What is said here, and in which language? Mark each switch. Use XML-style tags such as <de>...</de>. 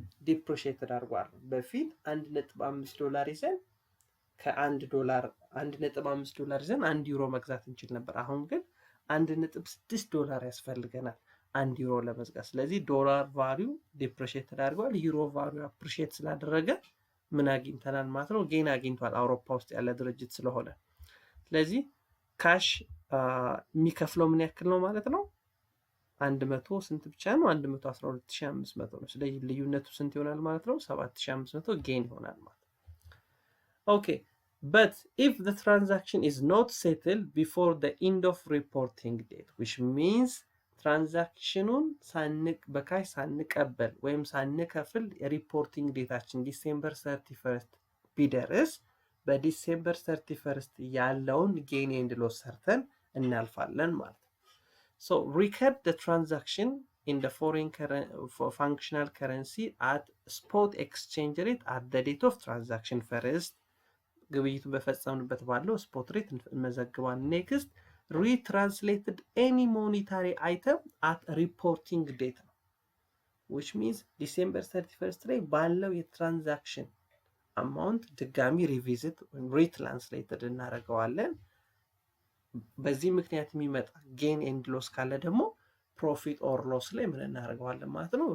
<am>ዲፕሪሺየትድ አድርጓል። በፊት 1.5 ዶላር ይዘን ከ1 ዶላር 1.5 ዶላር ይዘን 1 ዩሮ መግዛት እንችል ነበር። አሁን ግን 1.6 ዶላር ያስፈልገናል 1 ዩሮ ለመግዛት። ስለዚህ ዶላር ቫልዩ ዲፕሪሺየትድ አድርጓል። ዩሮ ቫልዩ አፕሪሺየት ስላደረገ ምን አግኝተናል ማለት ነው? ጌን አግኝቷል፣ አውሮፓ ውስጥ ያለ ድርጅት ስለሆነ። ስለዚህ ካሽ የሚከፍለው ምን ያክል ነው ማለት ነው? 100 ስንት ብቻ ነው? 112500 ነው። ስለዚህ ልዩነቱ ስንት ይሆናል ማለት ነው? 7500 ጌን ይሆናል ማለት ነው። ኦኬ</am> <en>but if the transaction is not settled before the end of reporting date, which means</en> <am>ትራንዛክሽኑን በካሽ ሳንቀበል ወይም ሳንከፍል የሪፖርቲንግ ዴታችን ዲሴምበር 31 ቢደርስ በዲሴምበር 31 ያለውን ጌን ኤንድ ሎስ ሰርተን እናልፋለን ማለት ነው።</am> <en>so record the transaction in the foreign functional currency at spot exchange rate at the date of transaction first.</en> <am>ግብይቱን በፈጸምንበት ባለው ስፖት ሬት እንመዘግባለን። ኔክስት</am> <en>retranslated any monetary item at reporting date</en> <am>ነው።</am> <en>which means</en> <am>ዲሴምበር 31 ላይ ባለው የትራንዛክሽን አማውንት ድጋሚ ሪቪዚት ወይም ሪትራንስሌትድ እናደርገዋለን። በዚህ ምክንያት የሚመጣ ጌን ኤንድ ሎስ ካለ ደግሞ ፕሮፊት ኦር ሎስ ላይ ምን እናደርገዋለን ማለት ነው?</am>